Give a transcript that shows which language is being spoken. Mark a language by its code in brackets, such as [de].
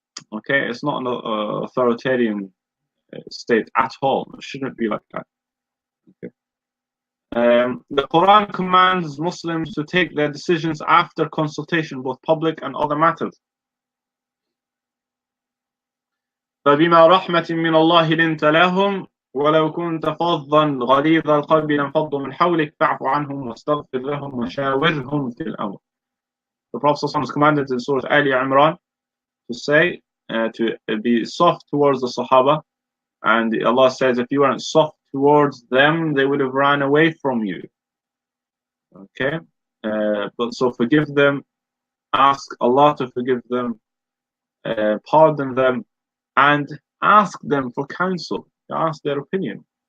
[en] Okay, it's not an authoritarian state at all. It shouldn't be like that. Okay. The Quran commands Muslims to take their decisions after consultation, both public and other matters. [ar] فبما رحمة من الله لنت لهم ولو كنت فظا غليظ القلب لانفضوا من حولك فاعف عنهم واستغفر لهم وشاورهم في الأمر. [en] The Prophet ﷺ is commanded in Surah Ali Imran to say, to be soft towards the Sahaba, and Allah says if you weren't soft towards them, they would have ran away from you. Okay, but so forgive them, ask Allah to forgive them, pardon them, and ask them for counsel, ask their opinion.